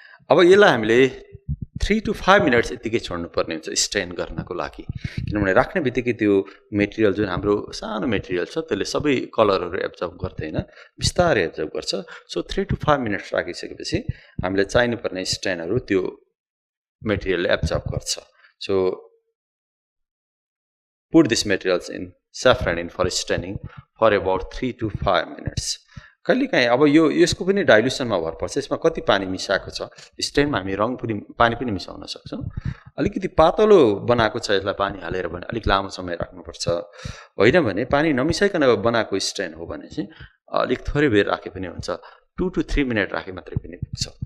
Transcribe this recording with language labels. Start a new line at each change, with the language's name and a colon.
Nepali: अब यसलाई हामीले 3 to 5 मिनट्स यतिकै छोड्नुपर्ने हुन्छ स्ट्यान्ड गर्नको लागि, किनभने राख्ने बित्तिकै त्यो मेटेरियल जुन हाम्रो सानो मेटेरियल छ त्यसले सबै कलरहरू एब्जर्भ गर्दैन, बिस्तारै एब्जर्भ गर्छ। सो 3 to 5 मिनट्स राखिसकेपछि हामीले चाहिनुपर्ने स्ट्यान्डहरू त्यो मेटेरियलले एब्जर्भ गर्छ।
English: So put these materials in saffron for staining for about 3 to 5 minutes.
Nepali: कहिलेकाहीँ अब यसको पनि डाइल्युसनमा भर पर्छ, यसमा कति पानी मिसाएको छ। स्टेनमा हामी पानी पनि मिसाउन सक्छौँ। अलिकति पातलो बनाएको छ यसलाई पानी हालेर भने अलिक लामो समय राख्नुपर्छ, होइन भने पानी नमिसाइकन बनाएको स्टेन हो भने चाहिँ अलिक थोरै बेर राखे पनि हुन्छ, 2 to 3 मिनट राखे मात्रै पनि पुग्छ।